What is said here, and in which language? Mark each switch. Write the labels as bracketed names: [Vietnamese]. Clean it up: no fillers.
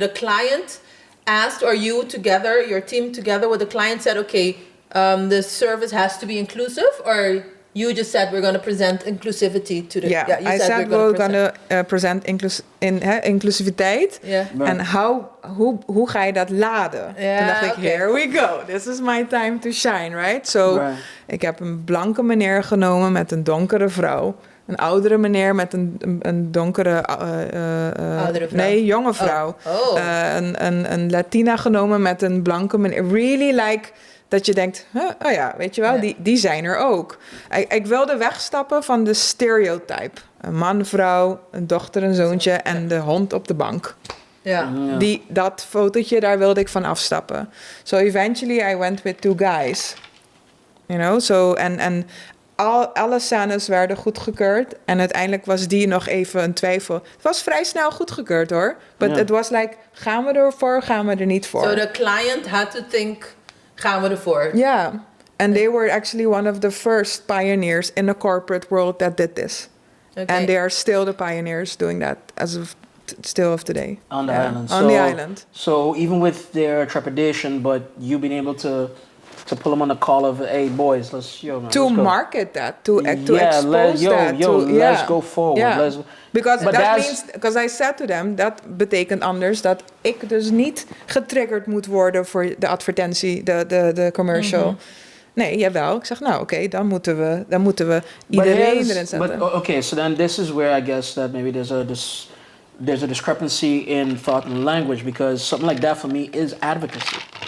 [English] The client asked, or you together, your team together with the client said, okay, the service has to be inclusive, or you just said we're going to present inclusivity to the. Yeah, you I said we're going to present inclusiviteit. Yeah. [Dutch] En hoe ga je dat laden? Ja, Toen dacht ik, oké. [English] here we go. This is my time to shine, right? So, Right. [Dutch] ik heb een blanke meneer genomen met een donkere vrouw. Een oudere meneer met een donkere... Oudere vrouw? Nee, jonge vrouw. Oh. Een Latina genomen met een blanke meneer. [English] Really like... [Dutch] Dat je denkt, oh ja, weet je wel, Ja. die zijn er ook. Ik wilde wegstappen van de stereotype. Een man, vrouw, een dochter, een zoontje en de hond op de bank. Ja. Dat fotootje, daar wilde ik van afstappen. [English] So eventually I went with two guys. You know, so [Dutch] en alle scènes werden goedgekeurd. En uiteindelijk was die nog even een twijfel. Het was vrij snel goedgekeurd hoor. [English] But it was like, [Dutch] gaan we ervoor, gaan we er niet voor? [English] So the client had to think, [Dutch] gaan we ervoor? [English] Yeah. And they were actually one of the first pioneers in the corporate world that did this. Okay. And they are still the pioneers doing that as of still of today. On the island. On the island. So even with their trepidation, but you being able to pull them on the call of, hey boys, let's To let's go. market that, to expose that. Let's go forward. Yeah. Because But that that's- means, because I said to them, [Dutch] dat betekent anders dat ik dus niet getriggerd moet worden voor de advertentie, de commercial. Nee, jawel. Ik zeg, nou oké, dan moeten we iedereen erin zetten. [English] But okay, so then this is where I guess that maybe there's a discrepancy in thought and language, because something like that for me is advocacy.